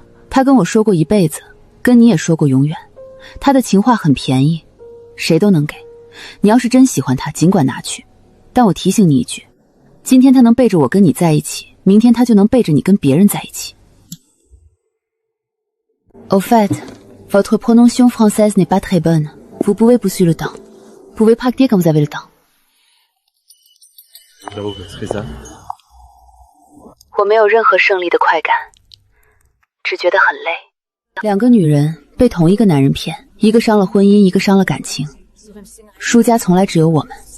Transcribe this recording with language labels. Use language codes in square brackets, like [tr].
[zh] 他跟我说过一辈子，跟你也说过永远。他的情话很便宜，谁都能给。你要是真喜欢他，尽管拿去。但我提醒你一句，今天他能背着我跟你在一起，明天他就能背着你跟别人在一起。 [fr] Au fait, votre prononciation française n'est pas très bonne. Vous pouvez pousser le temps. Vous pouvez pratiquer quand vous avez le temps. [zh] 我没有任何胜利的快感，只觉得很累。 2个女人被同一个男人骗，一个伤了婚姻，一个伤了感情，输家从来只有我们。